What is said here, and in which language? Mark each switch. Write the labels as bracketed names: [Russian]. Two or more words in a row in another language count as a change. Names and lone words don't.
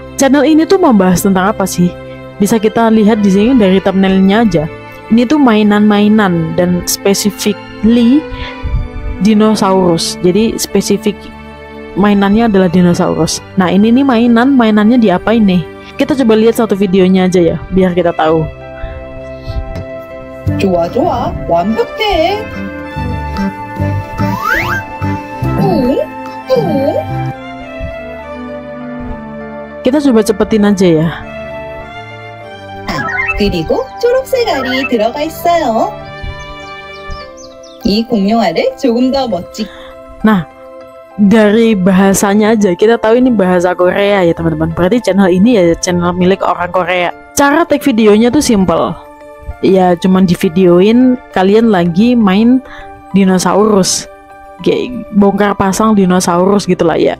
[Indonesian] Channel ini tuh membahas tentang apa sih? Bisa kita lihat di sini dari thumbnailnya aja. Ini tuh mainan-mainan dan specifically dinosaurus. Jadi spesifik mainannya adalah dinosaurus. Nah ini nih mainannya diapain nih? Kita coba lihat satu videonya aja ya, biar kita tahu. [Korean] 좋아, 완벽해. [Indonesian] Kita coba cepetin aja ya. [Korean] 그리고 초록색 알이 들어가 있어요. 이 공룡알을 조금 더 멋지게. [Indonesian] Nah, dari bahasanya aja kita tahu ini bahasa Korea ya teman-teman. Berarti channel ini ya channel milik orang Korea. Cara take videonya tuh simple. Ya cuman di videoin kalian lagi main dinosaurus, kayak bongkar pasang dinosaurus gitulah ya.